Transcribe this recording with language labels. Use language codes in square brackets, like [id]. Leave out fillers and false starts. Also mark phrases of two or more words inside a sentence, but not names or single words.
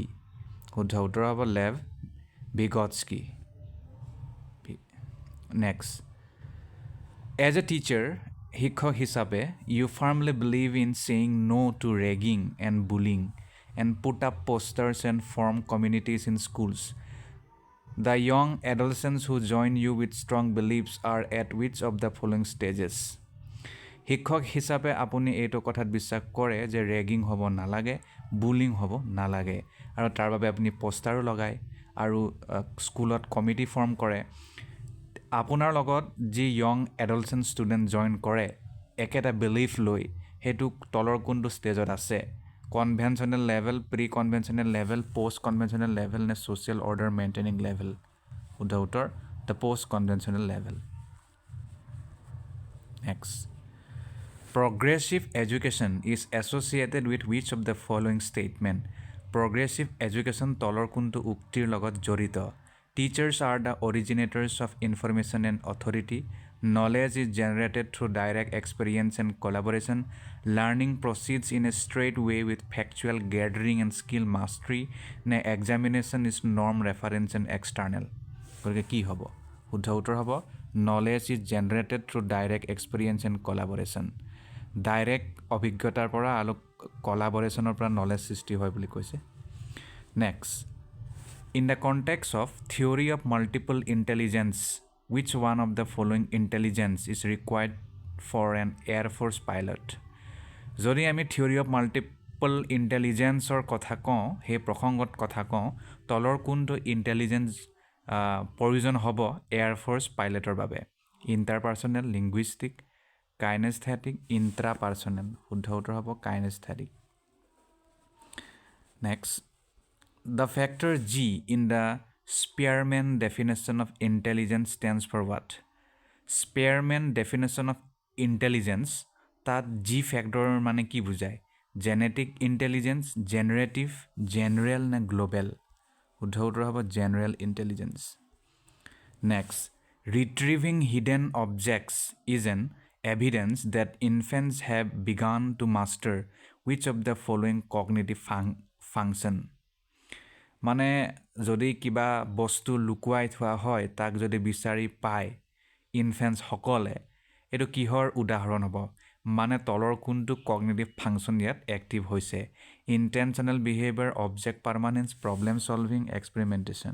[as] শুদ্ধ উত্তৰ হ'ব লেভ ভিগটস্কি। [en] Next, as a teacher [as] শিক্ষক হিচাপে [en] you firmly believe in saying no to ragging and bullying and put up posters and form communities in schools. The young adolescents who join you with strong beliefs are at which of the following stages? [as] শিক্ষক হিচাপে আপুনি এইটো কথাত বিশ্বাস কৰে যে ৰেগিং হ'ব নালাগে, বুলিং হ'ব নালাগে, আৰু তাৰ বাবে আপুনি পোষ্টাৰো লগায় আৰু স্কুলত কমিটি ফৰ্ম কৰে। আপোনাৰ লগত যি [en] young adolescent student [as] জইন কৰে একেটা বিলিফ লৈ, সেইটো তলৰ কোনটো ষ্টেজত আছে? [en] conventional level, pre conventional level, post conventional level নে social order maintaining level? [as] শুদ্ধ উত্তৰ [en] the post conventional level. নেক্সট, progressive education is associated with which of the following statement? Progressive education [as] তলৰ কোনটো উক্তিৰ লগত জড়িত? [en] Teachers are the originators of information and authority. Knowledge is generated through direct experience and collaboration. Learning proceeds in a straight way with factual gathering and skill mastery. Ne examination is norm, reference and external. [as] গতিকে কি হ'ব? শুদ্ধ উত্তৰ হ'ব [en] knowledge is generated through direct experience and collaboration. [as] ডাইৰেক্ট অভিজ্ঞতাৰ পৰা আৰু কলাবৰেশ্যনৰ পৰা নলেজ সৃষ্টি হয় বুলি কৈছে। নেক্সট, [en] in the context of theory of multiple intelligence, which one of the following intelligence is required for an Air Force pilot? [as] যদি আমি [en] theory of multiple intelligence [as] ৰ কথা কওঁ, সেই প্ৰসংগত কথা কওঁ, তলৰ কোনটো ইণ্টেলিজেন্স প্ৰয়োজন হ'ব এয়াৰ ফ'ৰ্চ পাইলটৰ বাবে? [en] interpersonal, linguistic, kinesthetic, intrapersonal. [as] শুদ্ধ উত্তৰ হ'ব কাইনেস্থেটিক। নেক্সট, [en] the factor G in the Spearman definition of intelligence stands for what? Spearman definition of intelligence [as] তাত G factor মানে কি বুজায়? [en] genetic intelligence, generative, general নে গ্ল'বেল? [as] শুদ্ধ উত্তৰ হ'ব [en] general intelligence. next, retrieving hidden objects is an evidence that infants have begun to master which of the following cognitive function? [as] মানে যদি কিবা বস্তু লুকুৱাই থোৱা হয় তাক যদি বিচাৰি পায় ইনফেণ্টছসকলে, এইটো কিহৰ উদাহৰণ হ'ব? মানে তলৰ কোনটো [en] cognitive function [as] ইয়াত এক্টিভ হৈছে? [en] intentional behaviour, object permanence, problem solving, experimentation.